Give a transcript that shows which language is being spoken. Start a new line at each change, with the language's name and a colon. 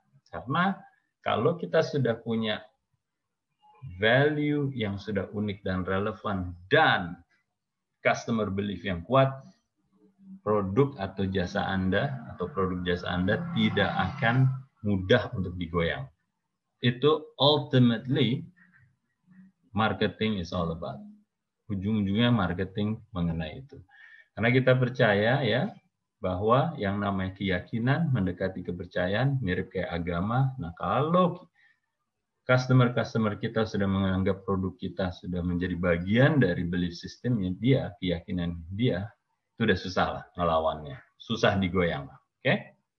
Indonesian: Karena kalau kita sudah punya value yang sudah unik dan relevan dan customer belief yang kuat, produk atau jasa Anda atau produk jasa Anda tidak akan mudah untuk digoyang. Itu
English: ultimately marketing is all about.
Indonesian: Ujung-ujungnya marketing mengenai itu. Karena kita percaya ya bahwa yang namanya keyakinan mendekati kepercayaan mirip kayak agama. Nah, kalau customer kita sudah menganggap produk kita sudah menjadi bagian dari belief systemnya dia, keyakinan dia, itu udah susah lah ngelawannya. Susah digoyang. Oke?